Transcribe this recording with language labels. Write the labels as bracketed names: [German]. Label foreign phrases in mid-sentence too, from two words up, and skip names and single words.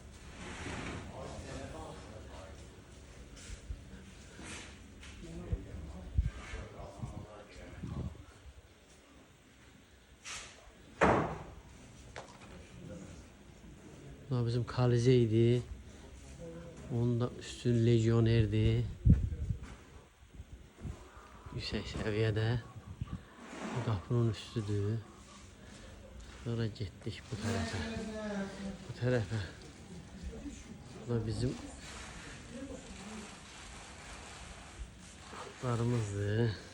[Turkish] Bu da bizim Kalizeydi. Onun da üstün Legionerdi. Yüksek seviyede. Bu da bunun üstüdür. Sonra gittik bu tarafa. Bu tarafa. Bu da bizim atlarımızdır.